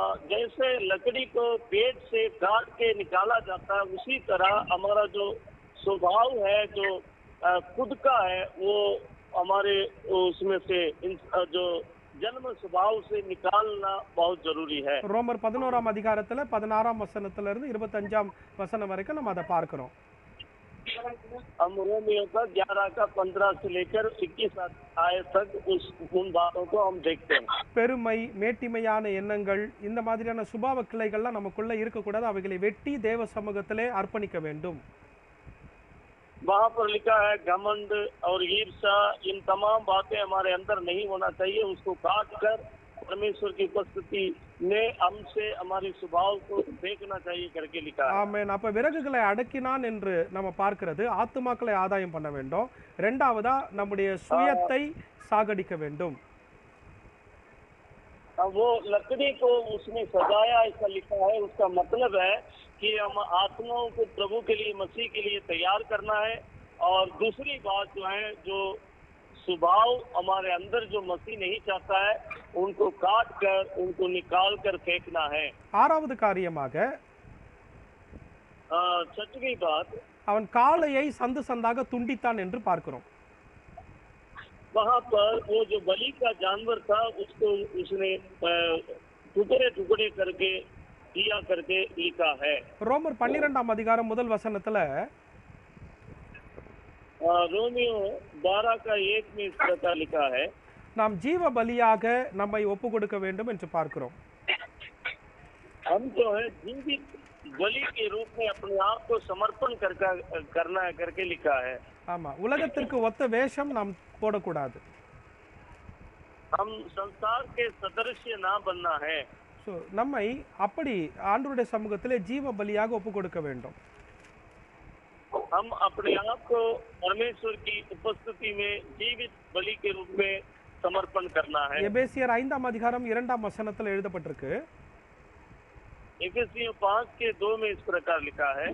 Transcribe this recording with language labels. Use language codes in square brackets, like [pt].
[hi] जैसे लकड़ी को पेड़ से काट के निकाला जाता है, उसी तरह हमारा जो स्वभाव है, जो खुद का है, वो हमारे उसमें से जो जन्म स्वभाव से निकालना बहुत जरूरी है। [ta] ரோமர் 11:16 வசனத்துல இருந்து 25 வசனம் வரைக்கும் நம்ம அதை பார்க்கிறோம். [hi] हम रोमियो का 11 का 15 से लेकर 21 आयत तक उन बातों को हम देखते हैं। [ta] பெருமை, மேட்டிமையான எண்ணங்கள், இந்த மாதிரியான சுபாவ கிளைகள்லாம் நமக்குள்ள இருக்கக்கூடாது. அவைகளை வெட்டி தேவ சமூகத்திலே அர்ப்பணிக்க வேண்டும். [hi] वहाँ पर लिखा है घमंड और ईर्ष्या, इन तमाम बातें हमारे अंदर नहीं होना चाहिए। उसको काट कर परमेश्वर की उपस्थिति में हमसे हमारी स्वभाव को देखना चाहिए करके लिखा है। [ta] ஆமென். அப்ப விறகுகளை அடக்கினான் என்று நம்ம பார்க்கிறது ஆத்துமாக்களை ஆதாயம் பண்ண வேண்டும். இரண்டாவதா நம்முடைய சுயத்தை சாகடிக்க வேண்டும். [hi] वो लकड़ी को उसने सजाया ऐसा लिखा है, उसका मतलब है कि हम आत्माओं को प्रभु के लिए, मसीह के लिए तैयार करना है। और दूसरी बात जो है, जो स्वभाव हमारे अंदर जो मसीह नहीं चाहता है, उनको काट कर, उनको निकाल कर फेंकना है। [ta] ஆறாவது காரியமாக [hi] छठवीं बात, [ta] அவன் காளையை சந்து சந்தாக துண்டித்தான் என்று பார்க்கிறோம். [hi] वहाँ पर वो जो बलि का जानवर था उसको उसने टुकड़े टुकड़े करके दिया करके लिखा है। [ta] ரோமர் 12ஆம் அதிகாரம் முதல் வசனத்துல [hi] रोमियो 12 का 1 में इस प्रकार लिखा है, [ta] நாம் ஜீவ பலியாக நம்மை ஒப்பு கொடுக்க வேண்டும் என்று பார்க்கிறோம். [hi] हम जो है जीवित बलि के रूप में अपने आप को समर्पण करना है करके लिखा है। [ta] ஆமா, உலகத்திற்கு ஒத்த வேஷம் நாம் போடக்கூடாது. [hi] हम संसार के सदृश्य ना बनना है। [ta] ஸோ நம்மை அப்படி ஆண்டவருடைய சமூகத்திலே ஜீவ பலியாக ஒப்பு கொடுக்க வேண்டும். [hi] हम अपने आप को परमेश्वर की उपस्थिति में जीवित बलि के रूप में समर्पण करना है। [ta] எபேசியர் 5ஆம் அதிகாரம் 2ஆம் வசனத்தில் எழுதப்பட்டிருக்கு, [hi] एफेसियों 5 के 2 में इस प्रकार लिखा है,